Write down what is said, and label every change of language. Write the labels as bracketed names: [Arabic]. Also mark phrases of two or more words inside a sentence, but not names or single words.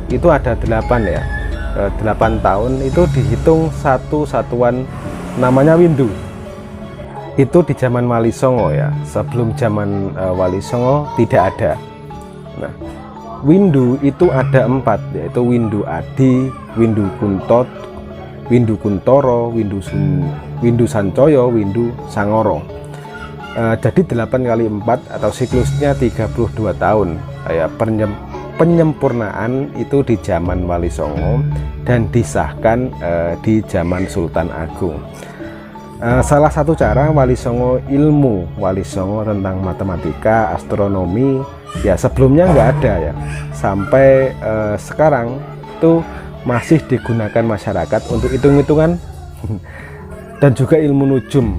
[Indonesian] Itu ada 8 ya. 8 tahun itu dihitung satu satuan namanya windu. Itu di zaman Wali Songo ya. Sebelum zaman Wali Songo tidak ada. Nah, windu itu ada 4, yaitu windu adi, windu kuntot, windu kuntoro, windu sancoyo, windu sangoro. Jadi 8 kali 4 atau siklusnya 32 tahun ya. Penyempurnaan itu di zaman Wali Songo dan disahkan di zaman Sultan Agung. Salah satu cara Wali Songo tentang matematika, astronomi ya sebelumnya nggak ada ya, sampai sekarang itu masih digunakan masyarakat untuk hitung-hitungan dan juga ilmu nujum.